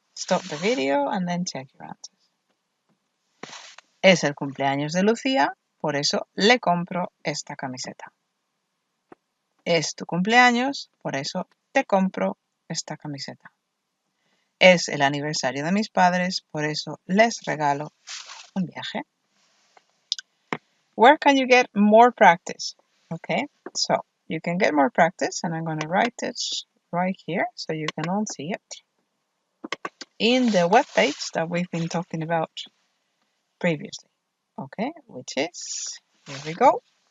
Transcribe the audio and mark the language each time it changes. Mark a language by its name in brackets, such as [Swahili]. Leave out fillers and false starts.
[English] Stop the video and then check your answers. [Spanish] Es el cumpleaños de Lucía, por eso le compro esta camiseta. Es tu cumpleaños, por eso te compro esta camiseta. Es el aniversario de mis padres, por eso les regalo un viaje. [English] Where can you get more practice? Okay, so you can get more practice, and I'm going to write it right here so you can all see it. In the web page that we've been talking about previously. Okay, which is, here we go.